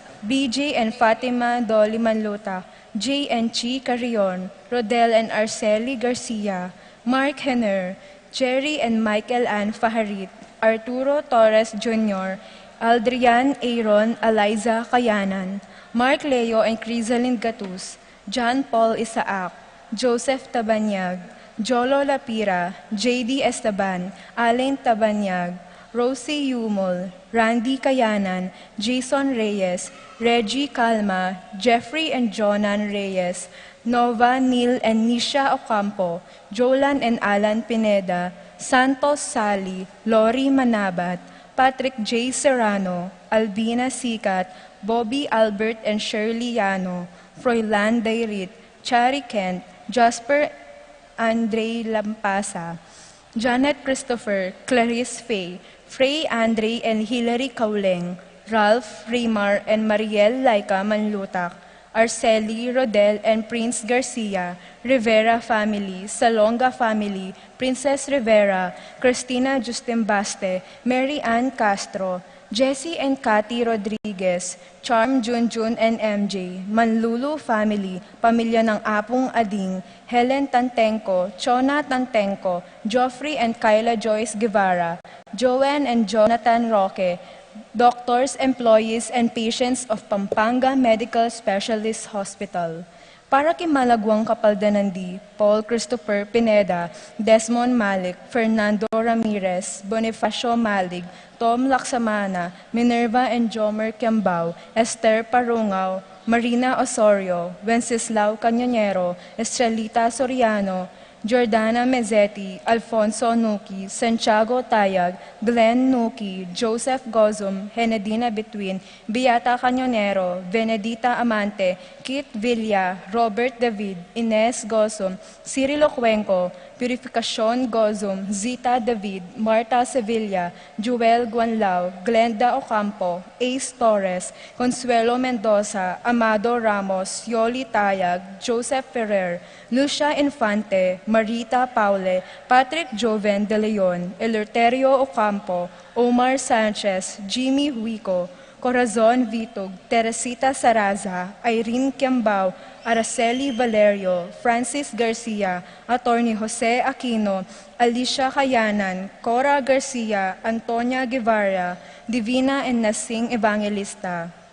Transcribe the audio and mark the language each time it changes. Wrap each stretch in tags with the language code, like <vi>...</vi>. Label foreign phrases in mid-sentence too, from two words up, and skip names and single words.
<en>BJ and Fatima Dolly Manluta, Jay and Chi Carrion, Rodel and Arceli Garcia, Mark Henner, Jerry and Michael Ann Faharit, Arturo Torres Jr., Aldrian Aaron Eliza Kayanan, Mark Leo and Crisaline Gatus, John Paul Isaac, Joseph Tabanyag, Jolo Lapira, J.D. Esteban, Alain Tabanyag, Rosie Yumol, Randy Kayanan, Jason Reyes, Reggie Calma, Jeffrey and Jonan Reyes, Nova, Neil and Nisha Ocampo, Jolan and Alan Pineda, Santos Sally, Lori Manabat, Patrick J. Serrano, Albina Sikat, Bobby Albert and Shirley Yano, Froilan Dairit, Chari Kent, Jasper Andre Lampasa, Janet Christopher, Clarice Fay, Frey Andre and Hilary Kauleng, Ralph Raymar and Mariel Laika Manlutak, Arceli, Rodel and Prince Garcia, Rivera family, Salonga family, Princess Rivera, Christina Justin Baste, Mary Ann Castro, Jessie and Cathy Rodriguez, Charm Junjun and MJ, Manlulu family,</en> <tl>pamilya ng Apong Ading,</tl> <en>Helen Tantenko, Chona Tantenko, Joffrey and Kyla Joyce Guevara, Joanne and Jonathan Roque, doctors, employees, and patients of Pampanga Medical Specialist Hospital.</en> <tl>Para kay Malagwang Kapaldanandi, Paul Christopher Pineda, Desmond Malik, Fernando Ramirez, Bonifacio Malig, Tom Laksamana, Minerva and Jomer Kiambao, Esther Parungaw, Marina Osorio, Wenceslao Cañonero, Estrelita Soriano, Jordana Mezzetti, Alfonso Nuki, Santiago Tayag, Glenn Nuki, Joseph Gozum, Henedina Between, Beata Cañonero, Venedita Amante, Kit Villa, Robert David, Ines Gozum, Cirilo Cuenco, Purificacion Gozum, Zita David, Marta Sevilla, Joel Guanlao, Glenda Ocampo, Ace Torres, Consuelo Mendoza, Amado Ramos, Yoli Tayag, Joseph Ferrer, Lucia Infante, Marita Paule, Patrick Joven de Leon, Eleuterio Ocampo, Omar Sanchez, Jimmy Huico, Corazon Vitug, Teresita Saraza, Irene Kiambao, Araceli Valerio, Francis Garcia, Attorney Jose Aquino, Alicia Kayanan, Cora Garcia, Antonia Guevara, Divina and Nasing Evangelista,</tl>